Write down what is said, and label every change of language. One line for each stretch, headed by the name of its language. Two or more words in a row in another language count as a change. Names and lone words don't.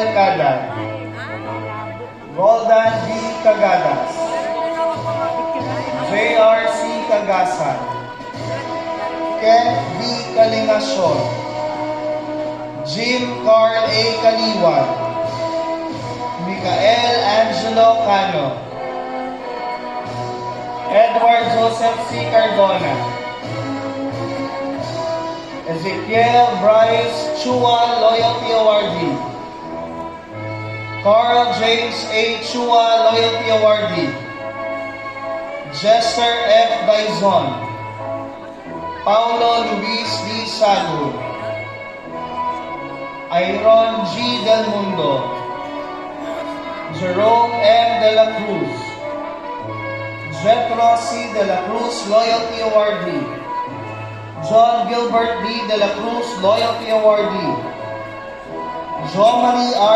English: Cadar, Roldan B. Cagadas, J.R.C. Cagasan, Ken B. Kalingasyon, Jim Carl A. Kaliwan, Michael Angelo Cano, Edward Joseph C. Cardona, Ezekiel Bryce Chua Loyalty Awardee, Carl James A. Chua Loyalty Awardee, Jester F. Baizon, Paulo Luis D. Sagur, Iron G. Del Mundo, Jerome M. De La Cruz, Jetro C. De La Cruz Loyalty Awardee, John Gilbert D. De La Cruz Loyalty Awardee, Jo-Marie R.